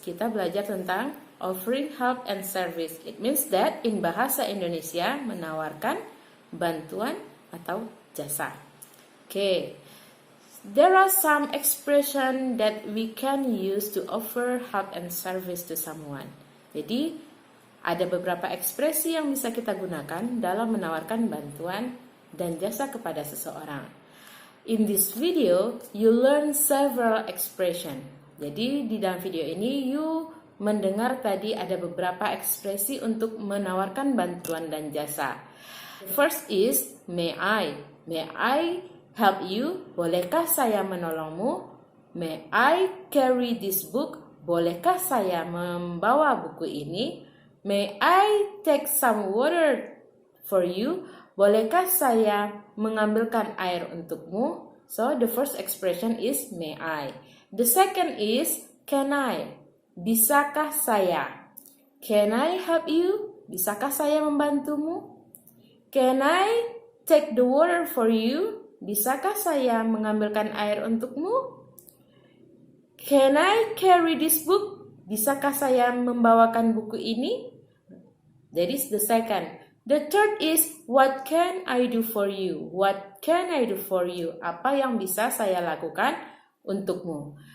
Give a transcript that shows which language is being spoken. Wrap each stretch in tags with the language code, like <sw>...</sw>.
<id>Kita belajar tentang</id> <en>offering help and service. It means that in bahasa Indonesia</en> <id>menawarkan bantuan atau jasa.</id> <en>Okay. There are some expression that we can use to offer help and service to someone.</en> <id>Jadi, ada beberapa ekspresi yang bisa kita gunakan dalam menawarkan bantuan dan jasa kepada seseorang.</id> <en>In this video, you learn several expression.</en> <id>Jadi, di dalam video ini, you mendengar tadi ada beberapa ekspresi untuk menawarkan bantuan dan jasa.</id> <en>First is, may I. May I help you?</en> <id>Bolehkah saya menolongmu?</id> <en>May I carry this book?</en> <id>Bolehkah saya membawa buku ini?</id> <en>May I take some water for you?</en> <id>Bolehkah saya mengambilkan air untukmu?</id> <en>So the first expression is may I. The second is can I.</en> <id>Bisakah saya?</id> <en>Can I help you?</en> <id>Bisakah saya membantumu?</id> <en>Can I take the water for you?</en> <id>Bisakah saya mengambilkan air untukmu?</id> <en>Can I carry this book?</en> <id>Bisakah saya membawakan buku ini?</id> <en>That is the second. The third is what can I do for you? What can I do for you?</en> <id>Apa yang bisa saya lakukan untukmu?</id>